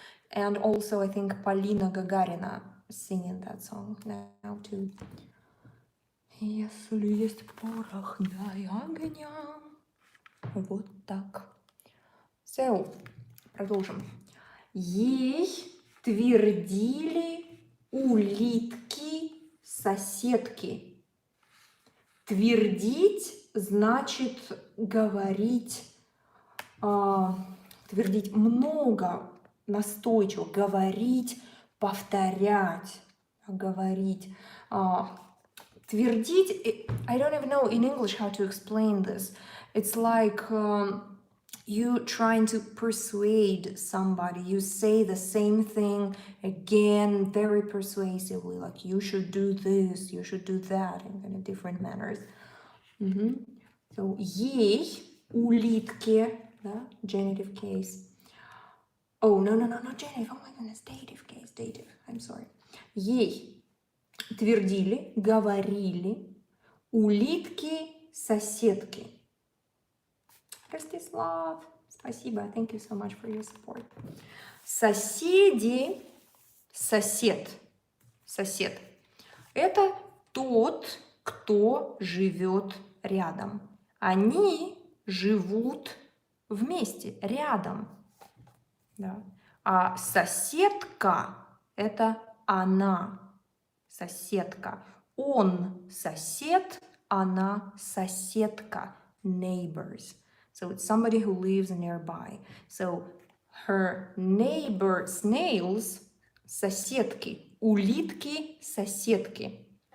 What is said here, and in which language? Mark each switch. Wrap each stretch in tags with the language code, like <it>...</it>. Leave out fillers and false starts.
<en>And also, I think Полина Гагарина singing that song now too.</en> <ru>Если есть порох, дай огня. Вот так. So, продолжим. Ей твердили улитки-соседки. Твердить значит говорить, твердить много, настойчиво, говорить, повторять, говорить.</ru> <en>Твердить, I don't even know in English how to explain this. It's like you trying to persuade somebody. You say the same thing again very persuasively, like you should do this, you should do that, in kind of different manners. So,</en> <ru>ей, улитке, да,</ru> <en>genitive case. Oh, no, not genitive. Oh my goodness, dative case, dative. I'm sorry.</en> <ru>Ей твердили, говорили улитки-соседки. Ростислав, спасибо.</ru> <en>Thank you so much for your support.</en> <ru>Соседи, сосед. Это тот, кто живет рядом. Они живут вместе, рядом. Да. А соседка – это она, соседка. Он сосед, она соседка, neighbors.</ru> <en>So it's somebody who lives nearby. So her neighbor snails,</en> <ru>соседки, улитки, соседки.</ru>